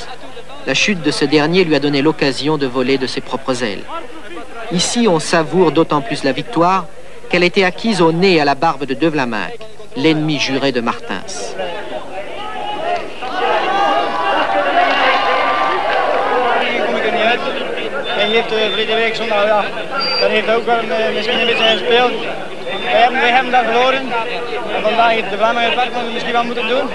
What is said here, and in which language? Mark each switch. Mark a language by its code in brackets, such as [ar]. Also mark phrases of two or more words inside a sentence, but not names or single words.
[fr] La chute de ce dernier lui a donné l'occasion de voler de ses propres ailes. Ici, on savoure d'autant plus la victoire qu'elle a été acquise au nez et à la barbe de De Vlaminck, l'ennemi juré de Martins. [nl] Hij heeft verleden week zondag, ja, dat heeft ook wel misschien een beetje gespeeld. Wij hebben dat verloren. En vandaag heeft De Vlaminck het werk misschien wel moeten doen.